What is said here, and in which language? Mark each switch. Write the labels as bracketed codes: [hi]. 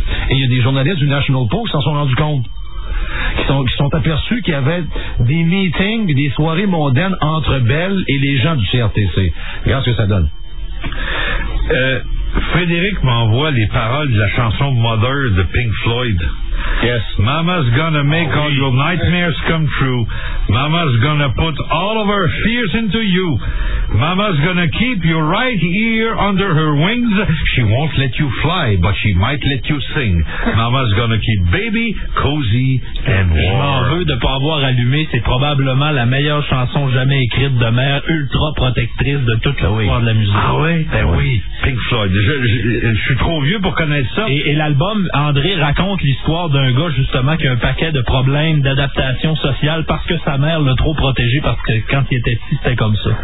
[fr] Et il y a des journalistes du National Post qui s'en sont rendus compte. Qui sont aperçus qu'il y avait des meetings, des soirées mondaines entre Bell et les gens du CRTC. Regarde ce que ça donne. Frédéric m'envoie les paroles de la chanson Mother de Pink Floyd. [en] Yes. Mama's gonna make all your nightmares come true. Mama's gonna put all of her fears into you. Mama's gonna keep you right here under her wings. She won't let you fly, but she might let you sing. Mama's gonna keep baby cozy and warm. [fr] Je m'en veux de pas avoir allumé. C'est probablement la meilleure chanson jamais écrite de mère ultra protectrice de toute l'histoire de la musique. Ah oui? Ben oui. Pink Floyd. Je suis trop vieux pour connaître ça. Et l'album, André raconte l'histoire d'un gars justement qui a un paquet de problèmes d'adaptation sociale parce que sa mère l'a trop protégé parce que quand il était petit, c'était comme ça.